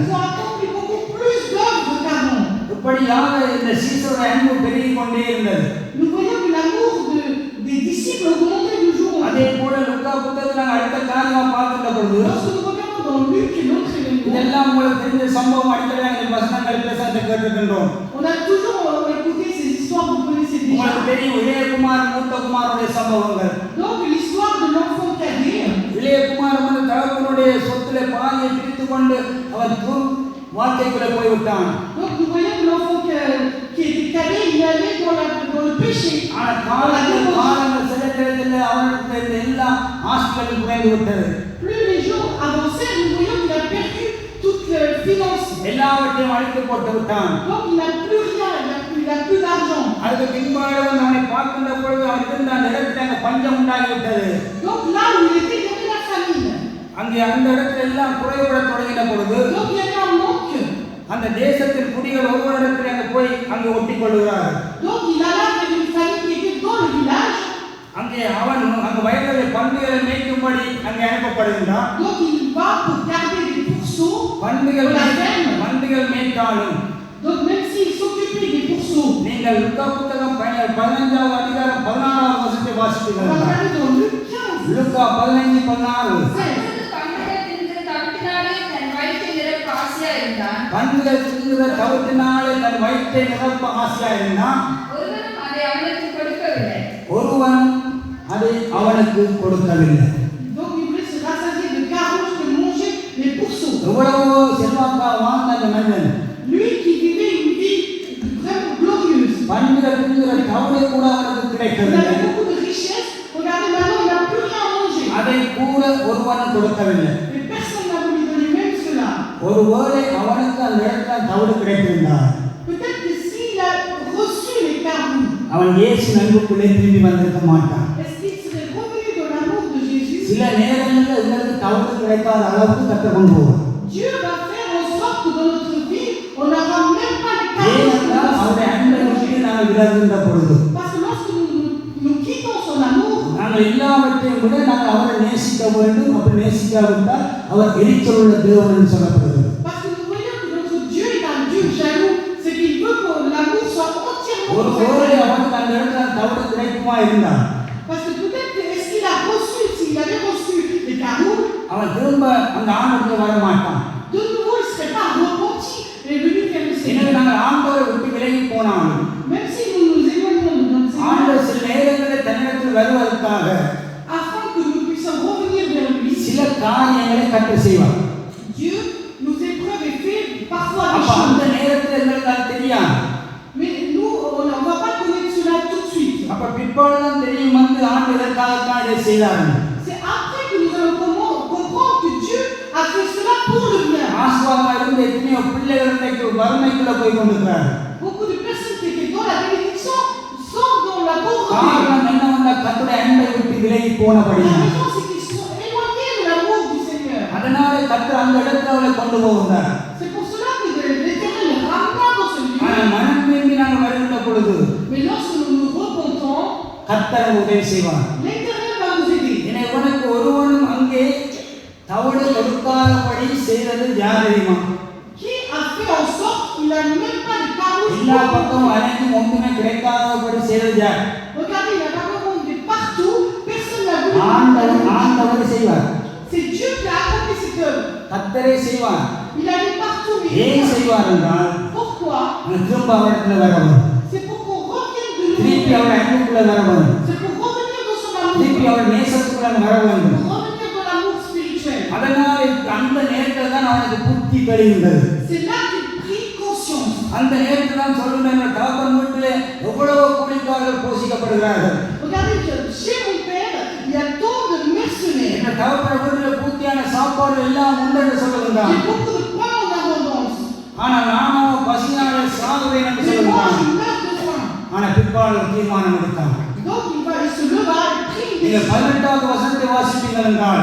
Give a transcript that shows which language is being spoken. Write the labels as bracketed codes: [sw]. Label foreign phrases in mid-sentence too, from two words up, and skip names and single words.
[fr] Ils ont accompli beaucoup plus d'œuvres qu'avant. [ta] இப்படியாக இந்த சீசருடைய அன்பு பெருகிக் கொண்டே இருந்தது. [fr] Nous voyons que l'amour des disciples augmentait de jour en [ta] அதே [fr] jour. [ta] போல லூக்கா புத்தகத்தில் நாங்கள் அடுத்த காரியமா பார்க்கின்ற பொழுது [fr] Lorsque nous regardons dans Luc et l'autre événement, [ta] இதெல்லாம் உங்களுக்கு தெரிஞ்ச சம்பவம் அடிக்கடி நாங்கள் வசனங்கள் பேசத்தை கேட்டுக்கின்றோம். [fr] on a toujours écouté ces histoires, vous connaissez [ta] உங்களுக்கு [fr] déjà. [ta] தெரியும் இளையகுமார் மூத்தகுமாருடைய சம்பவங்கள். [fr] Donc l'histoire de l'enfant cadet, [ta] இளையகுமார் வந்து தகப்பனுடைய சொத்துல பாதியை பிரித்து கொண்டு அவன் வாழ்க்கைக்குள்ளே போய்விட்டான். [fr] donc nous voyons que l'enfant qui était cadet, il allait dans le péché. [ta] ஆனால் காலங்கள் செலுத்தத்தில் அவனுக்கு எல்லா ஆஸ்திகளும் குறைந்து விட்டது. [fr] Plus les jours avançaient, nous voyons qu'il a perdu toute finance. [ta] எல்லாவற்றையும் அழித்து போட்டு விட்டான். [fr] Donc il n'a plus rien, il n'a plus d'argent. [ta] அதுக்கு பின்பாடு வந்து அவனை பார்க்கின்ற பொழுது அவன் இருந்த அந்த இடத்துல அங்கே பஞ்சம் உண்டாகிவிட்டது. [fr] Donc là où il était, il y avait la famine. [ta] அங்கே அந்த இடத்துல எல்லாம் குறைவிட தொடங்கின பொழுது [fr] Donc il y avait un manque. [ta] அந்த தேசத்தின் குடிகள் ஒவ்வொரு இடத்துல அங்கே போய் அங்கே ஒட்டிக் கொள்கிறார். [fr] Donc il alla avec une famille qui était dans le village. [ta] அங்கே அவன் அங்கே வயல்களில் பன்றிகளை மேய்க்கும்படி அங்கே அனுப்பப்படுகின்றான். [fr] Donc il va pour garder les pourceaux. [ta] பன்றிகள் மேய்த்தாலும் [fr] Donc même s'il s'occupait des pourceaux, [ta] நீங்கள் லூக்கா புத்தகம் 15ஆம் அதிகாரம் 16ஆம் வசனத்தை [fr] on va [ta] வாசித்தீர்கள். [fr] regarder dans Luc 15. [ta] லூக்கா 15:16 அப்பொழுது கன்றுகள் தின்கிற தவிட்டினாலே தன் வயிற்றை நிரப்ப ஆசையா இருந்தான். பன்றிகள் தின்கிற தவிட்டினாலே தன் வயிற்றை நிரப்ப ஆசையா இருந்தான். ஒருவனும் அதை அவனுக்கு கொடுக்கவில்லை. ஒருவன் அதை அவனுக்கு கொடுக்கவில்லை. [fr] Donc il voulait se rassasier de carottes, de manger les pourceaux. [ta] எவ்வளவோ செல்வாக்கா வாழ்ந்த அந்த மனிதன் [fr] Lui qui vivait une vie vraiment glorieuse. [ta] பன்றிகள் தின்கிற தவிடு கூட அவனுக்கு [fr] Il [ta] கிடைக்கவில்லை. [fr] avait beaucoup de richesses. Regardez maintenant, il n'a plus rien à manger. [ta] அதை கூட ஒருவனும் கொடுக்கவில்லை. [fr] Et personne n'a voulu donner même cela. [ta] ஒருவேளை அவனுக்கு அந்த இடத்துல தவிடு கிடைத்திருந்தார், [fr] Peut-être que s'il a reçu les carottes, [ta] அவன் இயேசு அன்புக்குள்ளே திரும்பி வந்திருக்க மாட்டான். [fr] est-ce qu'il serait revenu dans l'amour de Jésus? [ta] சில நேரங்களில் எங்களுக்கு தவிடு கிடைக்காத அளவுக்கு கற்றுக்கொண்டு போவோம். [fr] Dieu va faire en sorte que dans notre vie, on n'aura même pas les [ta] ஏனென்றால் [fr] carottes. [ta] அவருடைய அன்பை விட்டு நாங்கள் விலகுகின்ற பொழுது [fr] Parce que lorsque nous quittons son amour, [ta] நாங்கள் எல்லாவற்றையும் விட நாங்கள் அவரை நேசிக்க வேண்டும். அப்படி நேசிக்காவிட்டால் அவர் எரிச்சல் உள்ள தேவன் என்று சொல்லப்படுகிறது. [fr] parce que nous voyons que notre Dieu est un Dieu jaloux, c'est qu'il veut que l'amour soit entièrement [ta] ஒருவேளை [fr] fait. [ta] அவனுக்கு அந்த இடத்துல தவிடு கிடைக்குமா இருந்தால் [fr] Parce que peut-être que est-ce qu'il a reçu, s'il avait reçu les carottes, [ta] அவன் திரும்ப அந்த ஆண்டவருக்கு வர மாட்டான். [fr] de nouveau il ne serait pas repenti et venu vers le [ta] எனவே [fr] Seigneur. [ta] நாங்கள் ஆண்டவரை விட்டு விலகி போனாலும் [fr] Même si nous nous éloignons de notre Seigneur, [ta] ஆண்டவர் சில நேரங்களில் தன்னிடத்தில் வருவதற்காக [fr] afin que nous puissions revenir vers lui, [ta] சில காரியங்களை கற்று செய்வார். [fr] Dieu nous épreuve et fait parfois des [ta] அப்ப அந்த [fr] choses. [ta] நேரத்தில் எங்களுக்கு அது தெரியாது. [fr] Mais nous, on ne va pas connaître cela tout de suite. [ta] அப்ப பிற்பாடுதான் தெரியும் வந்து ஆண்டு இதற்காகத்தான் இதை செய்தார்கள். [fr] C'est après que nous allons comprendre que Dieu a fait cela pour le bien. [ta] ஆசுவாமா இருந்த எத்தனையோ பிள்ளைகள் இன்றைக்கு வறுமைக்குள்ள போய் கொண்டிருக்கிறார்கள். [fr] Beaucoup de personnes qui côté. [ta] காரணம் என்னவென்னா கர்த்தருடைய அன்பை விட்டு விலகி [fr] La [ta] போனபடியால். [fr] raison, c'est qu'ils sont éloignés de l'amour du Seigneur. [ta] அதனால கர்த்தர் அந்த இடத்துல அவளை கொண்டு போகிறார். [fr] C'est pour cela que l'Éternel les ramena dans ce lieu. [ta] ஆனால் மனம் திரும்பி நாங்கள் வருகின்ற பொழுது [fr] Mais lorsque nous nous repentons, [ta] கர்த்தர் உதவி செய்வார். [fr] l'Éternel va nous aider. [ta] என்னை உனக்கு ஒருவனும் அங்கே தவிடு கொடுக்காதபடி செய்தது யார் தெரியுமா? [fr] Qui a fait en sorte qu'il n'a même pas de carousse? [ta] எல்லா பக்கமும் அனைத்தும் ஒன்றுமே கிடைக்காதபடி செய்தது யார்? [fr] Regardez, il y a pas vraiment de partout, personne n'a voulu. [ta] ஆண்டவர் செய்வார். [fr] C'est Dieu qui a accompli cette œuvre. [ta] கர்த்தரே செய்வார். [fr] Il a mis partout. [ta] ஏன் செய்வார் என்றால் [fr] Pourquoi? [ta] திரும்ப அவரிடத்துல வரவும், [fr] C'est pour qu'on revienne de [ta] திருப்பி [fr] nouveau. [ta] அவர் அன்புக்குள்ள வரவும், [fr] C'est pour revenir dans son amour. [ta] திருப்பி அவர் நேசத்துக்குள்ள வர வேண்டும். [fr] Pour revenir dans l'amour spirituel. [ta] அதனால் அந்த நேரத்தில் தான் அவனுக்கு புத்தி தெளிந்தது. [fr] C'est là qu'il prit conscience. [ta] அந்த நேரத்தில் தான் சொல்லுங்க, தகப்பன் வீட்டிலே எவ்வளவு கூலிக்காரர்கள் போஷிக்கப்படுகிறார்கள். [fr] Regardez, chez mon père, il y a tant de mercenaires. [ta] இந்த தகப்பன் வீட்டில் பூர்த்தியான சாப்பாடு எல்லாம் உண்டு என்று [fr] Il y [ta] சொல்லுகின்றான். [fr] a beaucoup de pain en abondance. [ta] ஆனால் நானும் பசியாலே சாகுவேன் என்று [fr] Mais moi, [ta] சொல்லுகின்றான். [fr] je meurs de faim. [ta] ஆனால் பிற்பாடு தீர்மானம் எடுத்தான். [fr] Donc, il se leva et prit une [ta] நீங்கள் [fr] décision. [ta] 18வது வசனத்தை வாசிப்பீர்கள் என்றால்